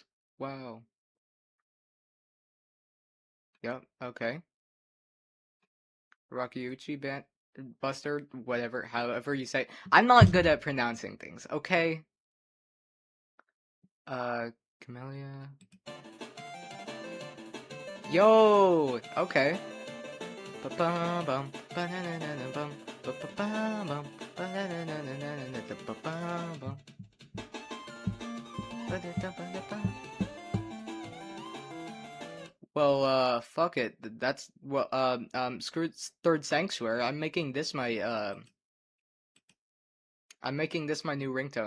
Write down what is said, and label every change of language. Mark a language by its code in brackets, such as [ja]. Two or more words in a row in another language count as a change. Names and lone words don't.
[en] Wow. Yep, okay. Rakiuchi Buster, whatever, however you say. I'm not good at pronouncing things, okay? Camellia. Yo! Okay. Ba-bum-bum, ba-na-na-na-na-bum, ba-ba-bum-bum, ba-na-na-na-na-na-na-na-na-ba-bum-bum, ba-da-da-ba-da-bum. Well, fuck it. That's well, screw Third Sanctuary. I'm making this my new ringtone.